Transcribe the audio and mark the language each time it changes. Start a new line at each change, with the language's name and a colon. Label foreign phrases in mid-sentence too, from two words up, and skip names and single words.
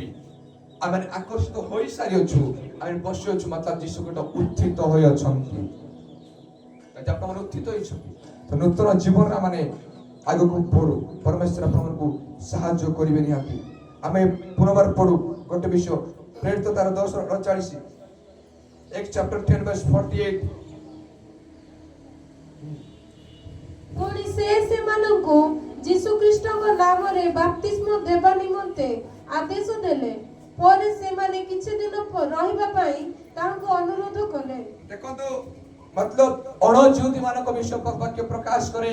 Odia: ଆମେ ଆକର୍ଷିତ ହୋଇସାରିଅଛୁ, ଆମେ ବସିଅଛୁ, ମତଲବ ଯୀଶୁ ଗୋଟେ ଉତ୍ଥିତ ହୋଇଅଛନ୍ତି। ଆପଣମାନେ ଉତ୍ଥିତ ହୋଇଛନ୍ତି ତ ନୂତନ ଜୀବନରେ ମାନେ ଆଗକୁ ପଢୁ ପରମେଶ୍ୱର ଆପଣଙ୍କୁ ସାହାଯ୍ୟ କରିବେ ନିହାତି। ଆମେ ପୁନର୍ବାର ପଢୁ ଗୋଟେ ବିଷୟ ପ୍ରେରିତ ତାର 10:39
English: Acts chapter 10 verse 48
Odia: ପୁଣି ସେ ସେମାନଙ୍କୁ ଯୀଶୁ ଖ୍ରୀଷ୍ଟଙ୍କ ନାମରେ ବାପ୍ତିସ୍ମ ଦେବା ନିମନ୍ତେ ଆଦେଶ ଦେଲେ। ପରେ ସେମାନେ କିଛି ଦିନ ରହିବା ପାଇଁ ତାହାଙ୍କୁ ଅନୁରୋଧ କଲେ। ଦେଖନ୍ତୁ मतलब ଅଣ ଯୁଦୀ ମାନଙ୍କ ବିଷୟ ବାକ୍ୟ ପ୍ରକାଶ କରେ।